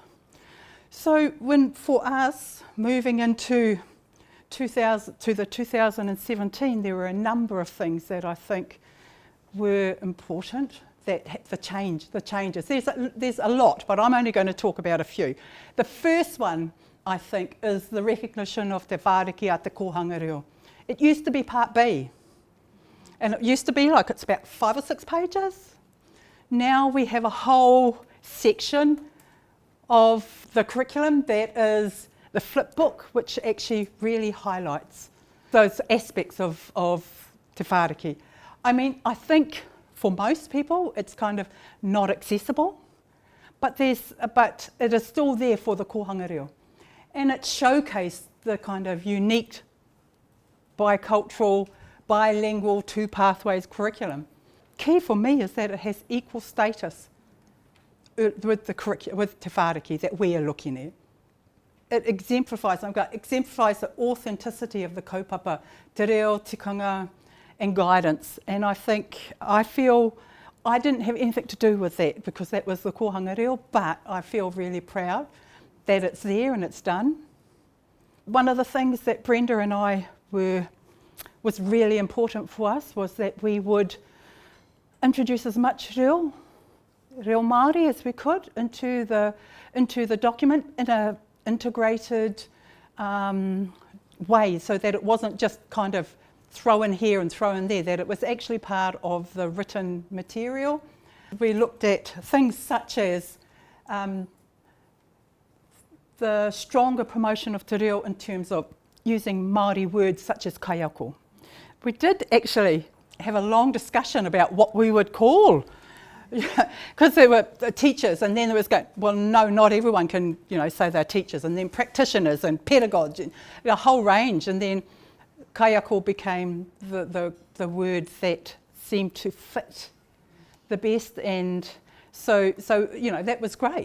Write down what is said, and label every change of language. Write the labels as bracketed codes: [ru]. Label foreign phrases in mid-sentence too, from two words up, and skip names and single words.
[en] So for us, moving into the 2017, there were a number of things that I think were important, that the changes. There's a lot, but I'm only going to talk about a few. The first one, I think, is the recognition of Te Whāriki a te kohanga reo. It used to be Part B. And it used to be like it's about 5 or 6 pages. Now we have a whole section of the curriculum that is the flip book, which actually really highlights those aspects of Te Whāriki. I mean, I think for most people it's kind of not accessible, but it is still there for the kohanga reo. And it showcased the kind of unique bicultural, bilingual, 2 pathways curriculum. Key for me is that it has equal status with Te Whāriki that we are looking at. It exemplifies the authenticity of the [mi] kaupapa, te reo, tikanga [en] and guidance. And I feel I didn't have anything to do with that because that was the kohanga reo, but I feel really proud that it's there and it's done. One of the things that Brenda and I was really important for us was that we would introduce as much [mi] reo Māori [en] as we could into the document in an integrated way, so that it wasn't just kind of throw in here and throw in there, that it was actually part of the written material. We looked at things such as the stronger promotion of [mi] te reo [en] in terms of using Māori words such as kaiako. We did actually have a long discussion about what we would call, because there were teachers, and then there was well, no, not everyone can, say they're teachers, and then practitioners and pedagogues, and a whole range, and then kaiako became the word that seemed to fit the best, and so that was great.